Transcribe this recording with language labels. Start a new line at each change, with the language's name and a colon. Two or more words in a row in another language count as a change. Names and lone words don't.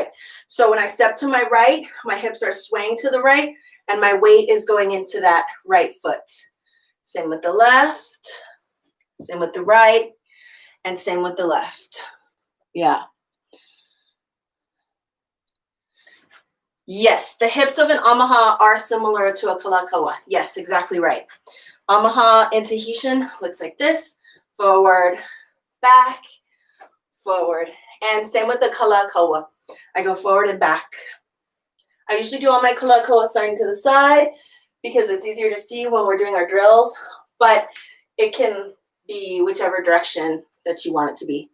English: So when I step to my right, my hips are swaying to the right, and my weight is going into that right foot. Same with the left, same with the right, and same with the left. Yeah. Yes, the hips of an ʻamaha are similar to a kalakaua. Yes, exactly right. ʻamaha in Tahitian looks like this. Forward, back, forward. And same with the kalakaua. I go forward and back. I usually do all my kalakaua starting to the side because it's easier to see when we're doing our drills, but it can be whichever direction that you want it to be.